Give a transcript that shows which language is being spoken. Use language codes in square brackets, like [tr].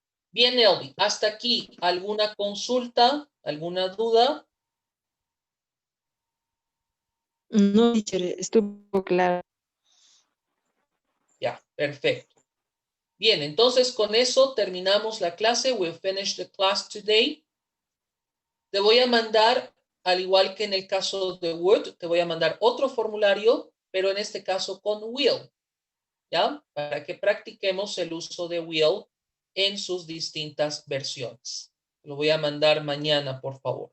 [es] Bien, Elvi, hasta aquí, ¿alguna consulta? ¿Alguna duda? No, teacher, estuvo claro. Ya, perfecto. Bien, entonces con eso terminamos la clase. [en] We'll finish the class today. [es] Te voy a mandar, al igual que en el caso de Word, te voy a mandar otro formulario, pero en este caso con will. ¿ya? Para que practiquemos el uso de will en sus distintas versiones. Lo voy a mandar mañana, por favor.